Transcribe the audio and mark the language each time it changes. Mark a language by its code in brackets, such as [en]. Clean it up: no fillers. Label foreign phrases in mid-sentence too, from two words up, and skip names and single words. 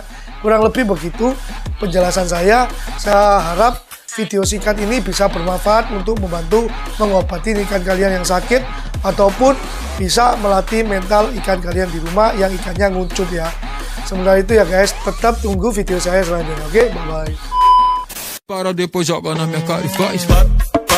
[id] Kurang lebih begitu penjelasan saya. Saya harap video singkat ini bisa bermanfaat untuk membantu mengobati ikan kalian yang sakit, ataupun bisa melatih mental ikan kalian di rumah yang ikannya nguncup ya. Sementara itu ya guys, tetap tunggu video saya selanjutnya. Oke, bye-bye. [pt] Para depois joga na minha cara e faz.